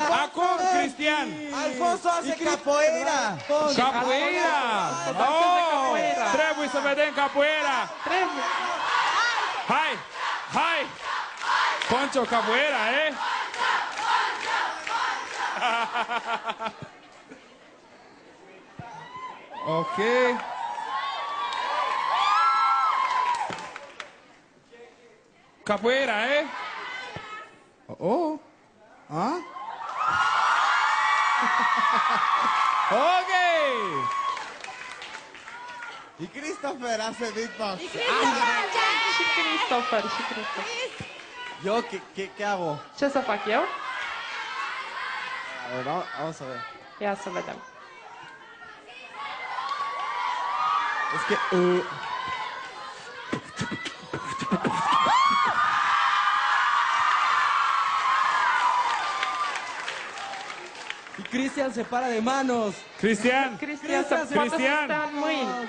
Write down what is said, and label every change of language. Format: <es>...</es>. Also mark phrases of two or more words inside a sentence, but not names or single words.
<ro>Acum, Cristian!</ro> <es>Alfonso hace capoeira! Capoeira!</es> <ro>Oh, trebuie să vedem capoeira! Trebuie. Hai! Hai!</ro> <es>Poncho, capoeira, eh? Ok. Capoeira, eh? Oh. Ah? Ok. Y Christopher hace beatbox.</es> <ro>Și Christopher, și Christopher.</ro> <es>¿Yo qué hago?</es> <ro>Ce să fac eu?</ro> <es>A ver, vamos a ver.</es> <ro>Ia să vedem.</ro> <es>Es que... Y Cristian se para de manos. Cristian!</es> <ro>Cristian să poată să stea în mâini.</ro>